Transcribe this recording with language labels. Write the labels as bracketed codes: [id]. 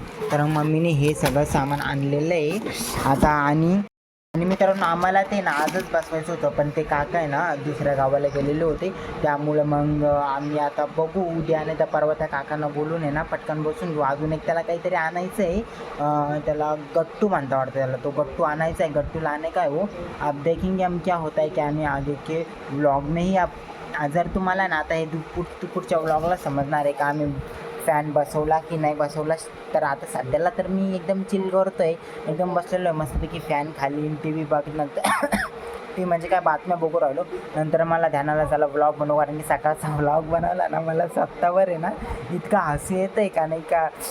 [mr] तर मम्मीने हे सगळं सामान आणलेलं आहे आता. आणि मित्रांनो आम्हाला ते ना आजच बसवायचं होतं, पण ते काका आहे ना दुसऱ्या गावाला गेलेले होते, त्यामुळं मग आम्ही आता बघू उद्या आणि त्या परवा त्या काकांना बोलून आहे ना पटकन बसून घेऊ. अजून एक त्याला काहीतरी आणायचं आहे, त्याला गट्टू म्हणता वाटतं त्याला, तो गट्टू आणायचा आहे. [hi] गट्टू लाने का है वो, आप देखेंगे हम क्या होता है क्या नहीं आगे के व्लॉग में ही. [mr] जर तुम्हाला ना आता हे पुढच्या व्लॉगला समजणार आहे का आम्ही फॅन बसवला की नाही बसवला. तर आता सध्याला तर मी एकदम चिल करतो आहे, एकदम बसलेलो आहे मस्तपैकी फॅन खाली, टी व्ही बघण्यात ती म्हणजे काय बातम्या बघू राहिलो. नंतर मला ध्यानाला झाला व्लॉग बनवू, कारण की सकाळचा व्लॉग बनवला ना मला स्वतःवर आहे ना इतका हसू येतं आहे का नाही का.